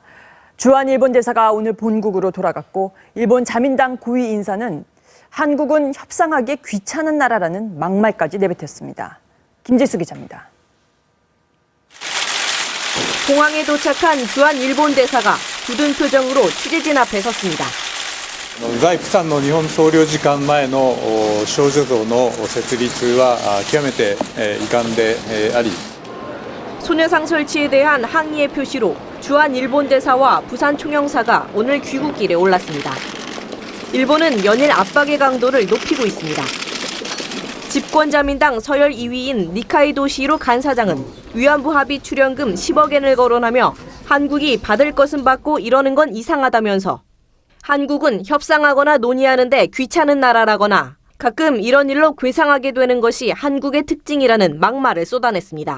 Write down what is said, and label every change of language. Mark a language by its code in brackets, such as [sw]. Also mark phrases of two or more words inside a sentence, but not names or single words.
[ko] 주한 일본 대사가 오늘 본국으로 돌아갔고 일본 자민당 고위 인사는 한국은 협상하기 귀찮은 나라라는 막말까지 내뱉었습니다. 김지수 기자입니다. 공항에 도착한 주한 일본 대사가 굳은 표정으로 취재진 앞에 섰습니다. [ja] 在プサンの日本総領事館前の少女像の設立は極めて遺憾であり [ko] 소녀상 설치에 대한 항의의 표시로 주한 일본 대사와 부산 총영사가 오늘 귀국길에 올랐습니다. 일본은 연일 압박의 강도를 높이고 있습니다. 집권자민당 서열 2위인 니카이도 시로 간사장은 위안부 합의 출연금 10억엔을 거론하며 한국이 받을 것은 받고 이러는 건 이상하다면서 한국은 협상하거나 논의하는데 귀찮은 나라라거나 가끔 이런 일로 괴상하게 되는 것이 한국의 특징이라는 막말을 쏟아냈습니다.